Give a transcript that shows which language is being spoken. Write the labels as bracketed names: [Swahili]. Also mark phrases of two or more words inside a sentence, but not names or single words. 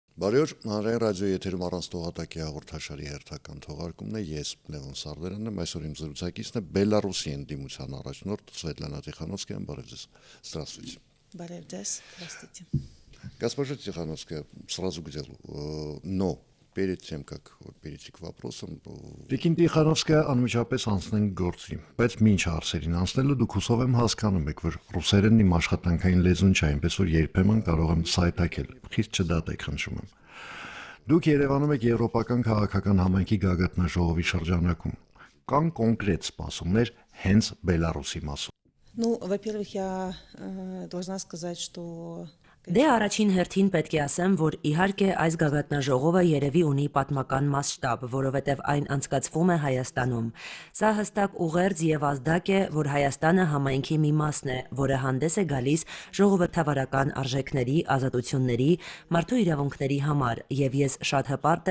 [Armenian] Բարի օր, հանրային ռադիոյի եթերում առանց տողատակի հաղորդաշարի հերթական թողարկումն է, ես Լևոն Սարդարյանն եմ, այսօր իմ զրուցակիցն է Բելարուսի ընդդիմության առաջնորդ Սվետլանա Տիխանովսկայան, բարև ձեզ, здравствуйте. Բարև ձեզ, [Russian] здравствуйте. Госпожа Тихановская, сразу к делу, но перед тем, как перейти к вопросам... [Armenian] Տիկին Տիխանովսկая անմիջապես անցնենք գործի, բայց մինչ հարցերին անցնելու դուք հուսով եմ հասկանում եք, որ ռուսերենն իմ աշխատանքային լեզուն չէ, այնպես որ երբեմն կարող եմ սայթաքել, խիստ չդատեք խնդրում եմ։ Դուք Երևանում եք եվրոպական քաղաքական համայնքի գագաթնաժողովի շրջանակում, կան կոնկրետ սպասումներ հենց Բելարուսի մասով։ [Russian] Ну, во-первых, я должна сказать, что [Armenian] Դե առաջին հերթին պետք է ասեմ, որ իհարկե այս գագաթնաժողովը երևի ունի պատմական մասշտաբ, որովհետև այն անցկացվում է Հայաստանում։ Սա հստակ ուղերձ եւ ազդակ է, որ Հայաստանը համայնքի մի մասն է, որը հանդես է գալիս ժողովրդավարական արժեքների, ազատությունների, մարդու իրավունքների համար, եւ ես շատ հպարտ